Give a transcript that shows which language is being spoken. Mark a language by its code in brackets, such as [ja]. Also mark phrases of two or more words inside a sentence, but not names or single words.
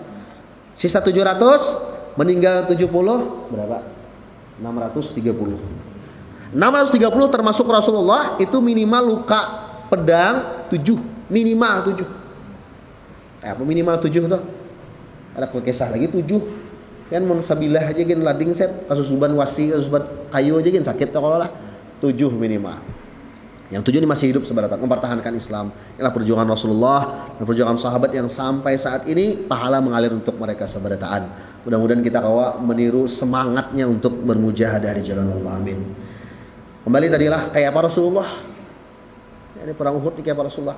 [id] Sisa 700, meninggal 70, berapa? 630. 630 termasuk Rasulullah itu minimal luka pedang 7, minimal 7. Apa minimal 7 tuh? Ada kisah lagi 7. [bjn] Kan mun sabilah aja gin lading set, kasusuban wasi, kasusuban kayu aja gin sakit kalau lah. [id] 7 minimal. Yang 7 ini masih hidup sebenarnya mempertahankan Islam. Inilah perjuangan Rasulullah dan perjuangan sahabat yang sampai saat ini pahala mengalir untuk mereka seberataan. Mudah-mudahan kita kawa meniru semangatnya untuk bermujahadah di jalan Allah. Amin. [bjn] Kembali tadilah kayak apa Rasulullah. Ini perang Uhud kayak apa Rasulullah.